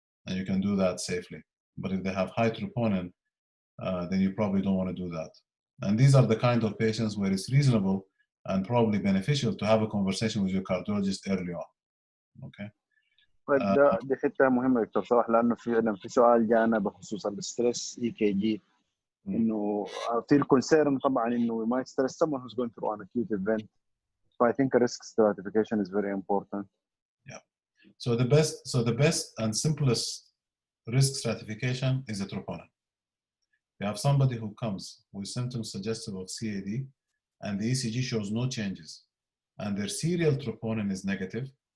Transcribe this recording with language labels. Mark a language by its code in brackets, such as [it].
[en] And you can do that safely. But if they have high troponin, then you probably don't want to do that. And these are the kind of patients where it's reasonable and probably beneficial to have a conversation with your cardiologist early on. Okay. [ar] دي حته مهمه دكتور صلاح لانه في سؤال جانا بخصوص الستريس اي كي جي انه في الكونسيرن طبعا انه ما يسترس [en] someone who's going through an acute event. So I think a risk stratification is very important. Yeah. So the best and simplest risk stratification is a troponin. You have somebody who comes with symptoms suggestive of CAD and the ECG shows no changes and their serial troponin is negative.